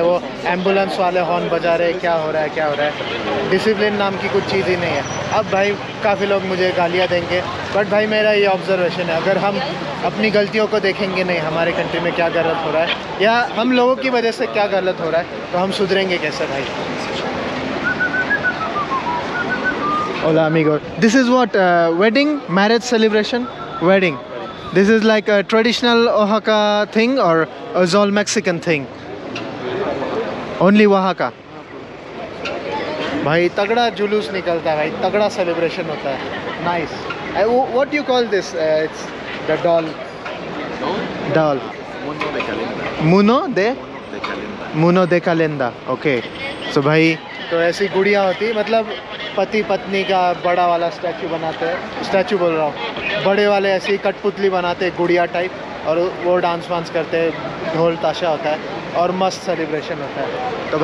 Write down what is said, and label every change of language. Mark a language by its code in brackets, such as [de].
[hi] वो एम्बुलेंस वाले हॉर्न बजा रहे, क्या हो रहा है क्या हो रहा है। डिसिप्लिन नाम की कुछ चीज़ ही नहीं है। अब भाई काफ़ी लोग मुझे गालियाँ देंगे, बट भाई मेरा ये ऑब्जर्वेशन है, अगर हम अपनी गलतियों को देखेंगे नहीं, हमारे कंट्री में क्या गलत हो रहा है या हम लोगों की वजह से क्या गलत हो रहा है, तो हम सुधरेंगे कैसे भाई। [es] Hola amigo, [en] this is what wedding, marriage celebration, wedding. This is like a traditional Oaxaca thing or is all Mexican thing? Only Oaxaca. [hi] भाई तगड़ा जुलूस निकलता है भाई, तगड़ा सेलिब्रेशन होता है। [en] Nice. What do you call this? It's the doll. Doll. [es] Mundo de Calenda. Muno de De Calenda. मुनो दे कालेंदा। [hi] Okay, सो भाई तो ऐसी गुड़िया होती, मतलब पति पत्नी का बड़ा वाला स्टैचू बनाते हैं, स्टैचू बोल रहा हूँ, बड़े वाले ऐसी कठपुतली बनाते हैं गुड़िया टाइप, और वो डांस वांस करते हैं, ढोल ताशा होता है और मस्त सेलिब्रेशन होता है।